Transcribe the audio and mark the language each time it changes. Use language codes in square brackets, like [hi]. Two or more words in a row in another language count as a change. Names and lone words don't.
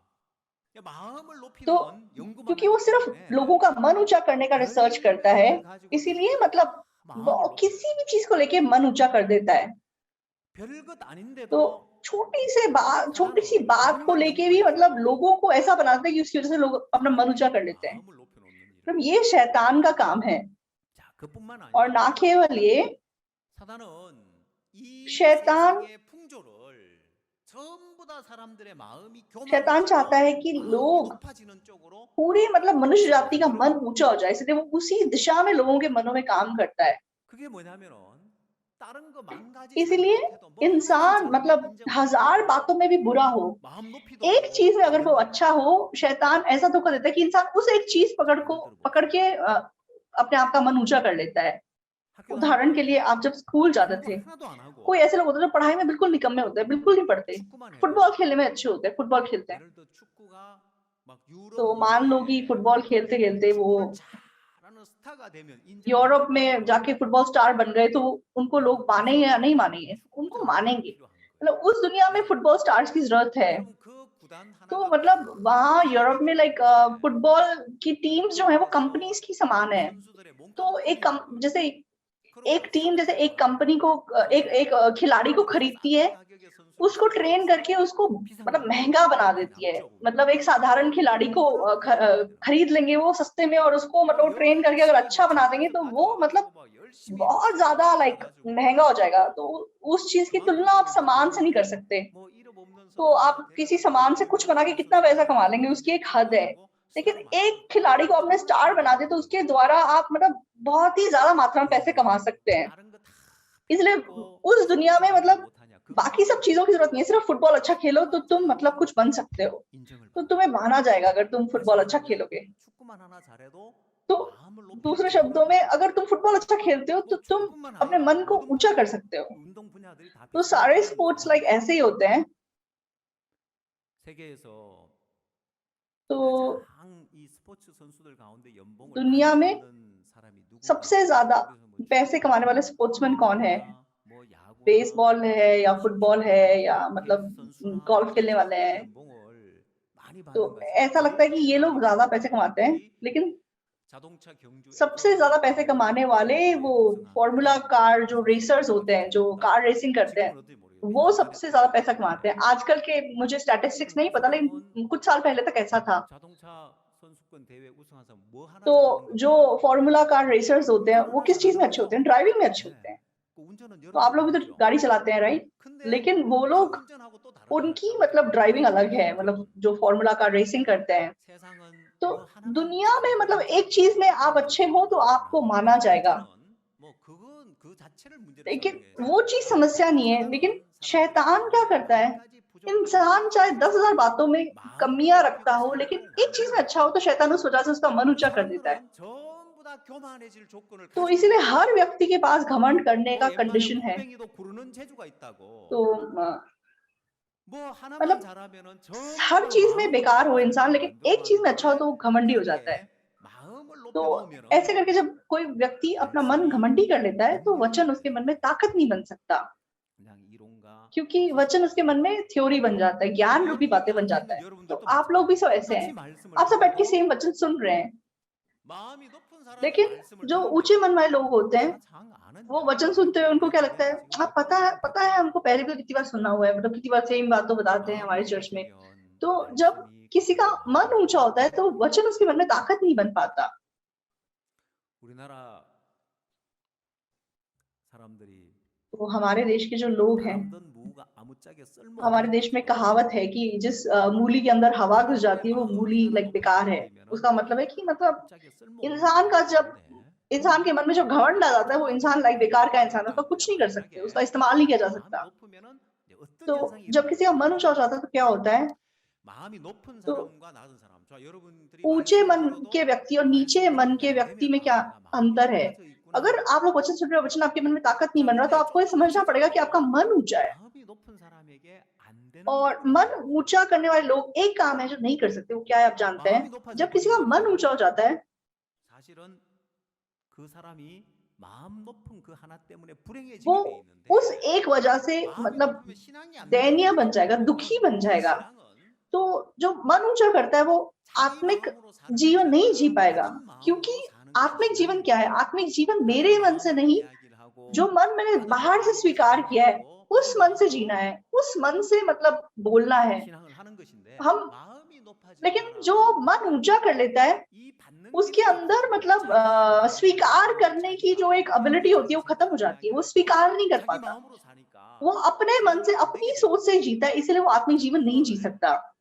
[hi] तो क्योंकि वो सिर्फ लोगों का मन ऊंचा करने का रिसर्च करता है, इसीलिए मतलब वो किसी भी चीज को लेके मन ऊंचा कर देता है। [ko] 별것 [hi] तो [ko] 아닌데도 [hi] छोटी सी बात को लेके भी मतलब लोगों को ऐसा बनाते हैं कि उसकी वजह से लोग अपना मन ऊंचा कर लेते हैं। [ko] 마음을 높여놓는 [hi] मतलब [ko] 일을 [hi] ये शैतान का काम है। [ko] 자, 그뿐만 [hi] और ना [ko] 아니라 [hi] केवल ये, [ko] 사단은 이 [hi] शैतान [ko] 세상의 풍조를 전부 다 사람들의 마음이 [hi] शैतान चाहता है [ko] 교만해지고 [hi] कि [ko] 마음이 [hi] लोग [ko] 높아지는 쪽으로 [hi] पूरी मतलब मनुष्य जाति का मन ऊंचा हो जाए, इसलिए वो उसी दिशा में लोगों के मनों में काम करता है। [ko] 그게 뭐냐면은 다른 거 만 가지 [hi] इसीलिए [ko] 잘못해도 뭐 하나만 [hi] इंसान [ko] 잘하면 [hi] मतलब [ko] 인정을 [hi] हजार [ko] 하고 [hi] बातों में भी बुरा हो, [ko] 마음 높이도 [hi] एक चीज में अगर वो [ko] 안 [hi] अच्छा [ko] 된다고. [hi] हो, शैतान ऐसा धोखा देता है कि इंसान उस एक चीज पकड़ के अपने आप का मन ऊंचा कर लेता है। [ko] 학교 다닐 [hi] उदाहरण के [ko] 때 [hi] लिए आप जब स्कूल जाते [ko] 공부 [hi] थे, [ko] 하나도 안 [hi] कोई [ko] 하고 [hi] ऐसे लोग होते हैं जो पढ़ाई में बिल्कुल निकम्मे होते हैं, बिल्कुल नहीं पढ़ते, [ko] 축구만 [hi] फुटबॉल [ko] 해도 [hi] खेलने में अच्छे होते हैं, फुटबॉल खेलते हैं। [ko] 예를 들어 축구가 막 [hi] तो [ko] 유럽 [hi] मान लो कि [ko] 리그에 [hi] फुटबॉल खेलते खेलते वो [ko] 축구를 잘하는 스타가 되면 인정을 [hi] यूरोप [ko] 할 [hi] में [ko] 거예요. [hi] जाके [en] football star [hi] बन गए, तो उनको लोग मानेंगे या नहीं मानेंगे? उनको [ko] 축구장이 [hi] मानेंगे। [ko] 필요한 거예요. [hi] मतलब उस दुनिया में [en] football stars [hi] की जरूरत है। [ko] 여러분 그 구단 [hi] तो [ko] 하나가 [hi] मतलब वहाँ यूरोप में लाइक [ko] 크게 [hi] फुटबॉल की टीम्स जो है वो कंपनीज की समान है। [ko] 선수들의 [hi] तो [ko] 몸값을 올린다고요. [hi] जैसे [ko] 그럼 [hi] एक टीम जैसे एक [ko] 축구가 [hi] कंपनी को एक खिलाड़ी को खरीदती है, [ko] 싼 가격에 선수를 [hi] उसको ट्रेन करके उसको [ko] 비싼 [hi] मतलब [ko] 가격에 [hi] महंगा बना [ko] 많이 [hi] देती है। [ko] 남죠. [hi] मतलब एक साधारण खिलाड़ी को खरीद लेंगे वो सस्ते में, और उसको मतलब ट्रेन करके अगर [ko] 열심히 [hi] अच्छा [ko] 뭐 [hi] बना देंगे तो वो मतलब [ko] 가져와가지고 막 열심히 뭐 [hi] बहुत ज्यादा लाइक [ko] 키워가지고 [hi] महंगा हो जाएगा। तो उस चीज की [ko] 그만큼 [hi] तुलना आप [ko] 돈을 못 [hi] सामान से नहीं कर [ko] 벌면은 [hi] सकते। [ko] 뭐 이름 없는 [hi] तो आप [ko] 선수들을 [hi] किसी [ko] 데려다가 [hi] सामान से [ko] 이름 [hi] कुछ बना के [ko] 있는 [hi] कितना पैसा [ko] 선수들을 [hi] कमा [ko] 데려다가 [hi] लेंगे, उसकी एक हद है। [ko] 키워가지고 [hi] लेकिन [ko] 스타를 [hi] एक [ko] 만들어도 [hi] खिलाड़ी को आपने [ko] 그런 [hi] स्टार बना [ko] 식으로 [hi] दिया तो उसके [ko] 되거든요. [hi] द्वारा आप मतलब बहुत ही ज्यादा मात्रा में पैसे कमा सकते हैं। [ko] 다른 거 다 [hi] इसलिए [ko] 필요 없고 [hi] उस दुनिया में [ko] 잘하지 [hi] मतलब [ko] 못하냐 [hi] बाकी सब चीजों की जरूरत नहीं है, सिर्फ फुटबॉल अच्छा खेलो तो तुम मतलब कुछ बन सकते हो। [ko] 인정을 [hi] तो [ko] 받는 [hi] तुम्हें माना जाएगा अगर तुम [ko] 다시 [hi] फुटबॉल अच्छा [ko] 말하면 [hi] खेलोगे। [ko] 축구만 하나 잘해도 [hi] तो [ko] 마음을 높이는 [hi] दूसरे [ko] 능력이 [hi] शब्दों में [ko] 있다는 [hi] अगर तुम फुटबॉल अच्छा खेलते हो तो [ko] 뭐 [hi] तुम [ko] 축구뿐만 [hi] अपने [ko] 아니라 [hi] मन को [ko] 모든 [hi] ऊंचा कर सकते हो। [ko] 운동 분야들이 다 [hi] तो [ko] 비슷한 [hi] सारे [ko] 원리입니다. [en] sports like [hi] ऐसे ही होते हैं। [ko] 세계에서 [hi] तो [ko] 가장 이 스포츠 선수들 가운데 연봉을 [hi] दुनिया [ko] 많이 [hi] में [ko] 받는 사람이 누군가? [hi] सबसे ज्यादा [ko] 그래서 뭐 [hi] पैसे कमाने वाले स्पोर्ट्समैन कौन है? [ko] 축구나 뭐 야구나 [hi] बेसबॉल है या [ko] 뭐 [hi] फुटबॉल है [ko] 식구나 [hi] या [ko] टे니스 [hi] मतलब [ko] 선수나 [hi] गोल्फ खेलने वाले [ko] 이런 [hi] हैं। [ko] 연봉을 많이 [hi] तो [ko] 받는 것이 [hi] ऐसा लगता है कि ये लोग ज्यादा पैसे कमाते हैं, [ko] 특히 [hi] लेकिन [ko] 자동차 경주 [hi] सबसे ज्यादा पैसे कमाने वाले वो [en] formula car [hi] जो रेसर्स होते हैं, जो [en] car racing [hi] करते हैं, [ko] 지금은 어떤지 모르겠어요. [hi] वो सबसे ज्यादा पैसा कमाते हैं। आजकल के मुझे स्टैटिस्टिक्स नहीं पता, लेकिन कुछ साल पहले तक ऐसा था। [ko] 자동차 선수권 대회 우승해서 뭐 하나 [hi] तो [ko] 잘하는 [hi] जो [ko] 것보다 [en] formula car racers [hi] होते हैं वो किस चीज में अच्छे होते हैं? ड्राइविंग में अच्छे [ko] 네. [hi] होते हैं। [ko] 그 운전은 [hi] तो आप लोग भी तो [ko] 여러분도 [hi] गाड़ी [ko] 하죠. [hi] चलाते हैं, राइट? [ko] 근데 [hi] लेकिन वो [ko] 그 [hi] लोग [ko] 운전하고 또 다르잖아요. [hi] उनकी [ko] 자동차 [hi] मतलब ड्राइविंग अलग है, [ko] 운전은. [hi] मतलब जो [en] formula car racing [hi] करते हैं। [ko] 세상은 [hi] तो [ko] 뭐 하나만 [hi] दुनिया में [ko] 잘해도 [hi] मतलब एक [ko] 인정을 [hi] चीज में [ko] 받는 [hi] आप [ko] 그런 [hi] अच्छे हो तो [ko] 세상이다. [hi] आपको माना जाएगा, [ko] 문제는 뭐 그건 그 자체를 문제로 [hi] लेकिन [ko] 삼는 게 [hi] वो चीज [ko] 아니라 [hi] समस्या नहीं है। लेकिन [ko] 사단은 [hi] शैतान क्या [ko] 사람들이 [hi] करता है? [ko] 만 가지 부족한 [hi] इंसान चाहे 10,000 बातों में [ko] 마음을 [hi] कमियां रखता [ko] 높이고 [hi] हो, लेकिन [ko] 살도록 [hi] एक चीज में अच्छा हो [ko] 만들어요. [hi] तो शैतान उस वजह से उसका मन ऊंचा कर देता है। [ko] 사람들은 전부 다 교만해질 조건을 [hi] तो [ko] 가지고 [hi] इसीलिए [ko] 있어요. [hi] हर व्यक्ति के पास घमंड करने [ko] 뭐 [hi] का [ko] 옛말에 [hi] कंडीशन है। [ko] 골뱅이도 구르는 재주가 있다고. [hi] तो [ko] 뭐 하나만 [hi] मतलब [ko] 잘하면은 전부 [hi] हर [ko] 다 [hi] चीज में [ko] 마음을 [hi] बेकार [ko] 높이는 [hi] हो इंसान, [ko] 사람을 [hi] लेकिन एक चीज में अच्छा हो [ko] 만들어가는데 [hi] तो वो घमंडी हो जाता है। [ko] 그렇게 마음을 [hi] तो [ko] 높여놓으면은 [hi] ऐसे करके जब कोई व्यक्ति अपना मन [ko] 말씀이 [hi] घमंडी कर लेता है तो [ko] 능력이 [hi] वचन [ko] 안 [hi] उसके [ko] 돼요. [hi] मन में ताकत नहीं बन सकता, [ko] 그냥 이론과 [hi] क्योंकि वचन उसके मन में थ्योरी बन जाता है, ज्ञान रूपी [ko] 여러분들 [hi] बातें बन [ko] 앉아 [hi] जाता [ko] 있는 [hi] है। तो [ko] 여러분들도 [hi] आप लोग भी सब [ko] 마찬가지예요. [hi] ऐसे [ko] 똑같이 [hi] हैं, [ko] 말씀을 [hi] आप सब बैठ के [ko] 들어도 [hi] सेम वचन सुन रहे हैं, [ko] 마음이 높은 사람이 [hi] लेकिन [ko] 말씀을 [hi] जो [ko] 들으면 [hi] ऊंचे मन वाले लोग होते हैं [ko] 아, 장 아는 [hi] वो वचन सुनते हुए उनको क्या लगता है, [ko] 지금 [hi] हाँ [ko] 몇 번을 [hi] पता है हमको पहले भी कितनी बार सुना हुआ है, मतलब कितनी बार सेम बात तो बताते हैं [ko] 마음이 [hi] हमारे चर्च में। [ko] 높아지면 [hi] तो जब [ko] 말씀이 [hi] किसी का [ko] 강해져요. [hi] मन ऊंचा होता है तो वचन उसके मन में ताकत नहीं बन पाता। [ko] 우리나라 사람들이 [hi] तो हमारे देश के जो लोग हैं, [ko] 바람든 무가 아무짝에 쓸모 [hi] हमारे [ko] 없는 [hi] देश में [ko] 것처럼 [hi] कहावत है कि जिस मूली के अंदर हवा घुस जाती है वो [ko] 마음이 [hi] मूली [ko] 하나 [hi] लाइक बेकार है। [ko] 높아지면은 [hi] उसका मतलब है कि मतलब [ko] 아무짝에 쓸모 없는 [hi] इंसान का जब [ko] 건데 [hi] इंसान के मन में जब घमंड आ जाता है वो इंसान लाइक बेकार का इंसान है, उसका कुछ नहीं कर सकते, उसका इस्तेमाल नहीं किया जा [ko] 마음이 [hi] सकता। [ko] 높으면은 이제 어떤 [hi] तो [ko] 현상이 [hi] जब किसी का मन ऊंचा हो जाता है तो क्या होता है? [ko] 마음이 높은 [hi] तो [ko] 사람과 낮은 사람. 자, 여러분들이 [hi] ऊंचे [ko] 말씀을 [hi] मन [ko] 들어도 [hi] के व्यक्ति और नीचे [ko] 말씀이 [hi] मन [ko] 적용이 [hi] के [ko] 안 [hi] व्यक्ति में [ko] 되면 [hi] क्या [ko] 내가 마음이 [hi] अंतर है? [ko] 높아져 있구나. [hi] अगर आप लोग वचन सुन रहे हो, वचन आपके मन में ताकत नहीं [ko] 자, [hi] बन रहा, तो [ko] 근데 [hi] आपको ये [ko] 좀 [hi] समझना पड़ेगा कि आपका [ko] 구체적으로 [hi] मन ऊंचा है। [ko] 마음이 높은 사람에게 안 되는 [hi] और [ko] 부분이 [hi] मन [ko] 있어요. [hi] ऊंचा करने वाले लोग एक काम है जो नहीं कर सकते, वो क्या है आप जानते हैं? [ko] 마음이 높아져 [hi] जब किसी का मन ऊंचा हो [ko] 버리면은 [hi] जाता है [ko] 사실은 그 사람이 마음 높은 그 하나 때문에 불행해지게 [hi] वो [ko] 돼 있는데 [hi] उस एक वजह से [ko] 마음이 [hi] मतलब [ko] 높으면 신앙이 안 [hi] दयनीय बन [ko] 높아져요. [hi] जाएगा, दुखी बन जाएगा। [ko] 신앙은 [hi] तो जो मन ऊंचा करता है वो [ko] 자기 [hi] आत्मिक [ko] 마음으로 사는 [hi] जीवन [ko] 것이 [hi] नहीं जी [ko] 아니라 [hi] पाएगा, [ko] 다른 [hi] क्योंकि [ko] 마음으로 사는 것이 [hi] आत्मिक जीवन क्या है? [ko] 신앙이거든요. [hi] आत्मिक जीवन [ko] 다른 [hi] मेरे मन से [ko] 마음으로 [hi] नहीं, [ko] 이야기를 하고 [hi] जो मन मैंने [ko] 다른 [hi] बाहर से [ko] 마음으로 [hi] स्वीकार किया है, [ko] 생각하고 [hi] उस मन से जीना है, उस मन से मतलब बोलना है हम। लेकिन जो मन ऊंचा कर लेता है उसके अंदर मतलब स्वीकार करने की जो एक एबिलिटी होती है वो खत्म हो जाती है, वो स्वीकार नहीं कर पाता, वो अपने मन से अपनी सोच से जीता है, इसलिए वो आत्मिक जीवन नहीं जी सकता।